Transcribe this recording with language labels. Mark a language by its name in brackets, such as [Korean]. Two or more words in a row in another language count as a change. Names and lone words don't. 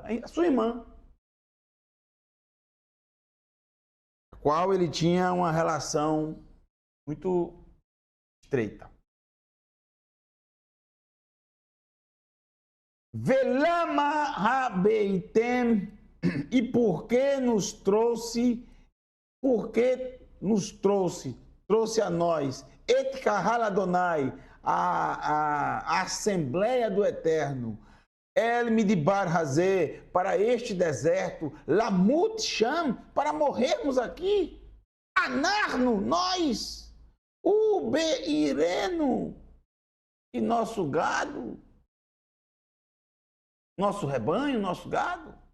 [Portuguese] A sua irmã, a qual ele tinha uma relação muito estreita. [Hebrew] ולמה הבאתם, [Portuguese] e por que nos trouxe, trouxe a nós, [Hebrew] את קהל אדוני, [Portuguese] a Assembleia do Eterno, [Hebrew] אל המדבר הזה, [Portuguese] para este deserto, [Hebrew] למות שם, [Portuguese] para morrermos aqui, Anarno, nós, o Beireno, e nosso gado, nosso rebanho, nosso gado.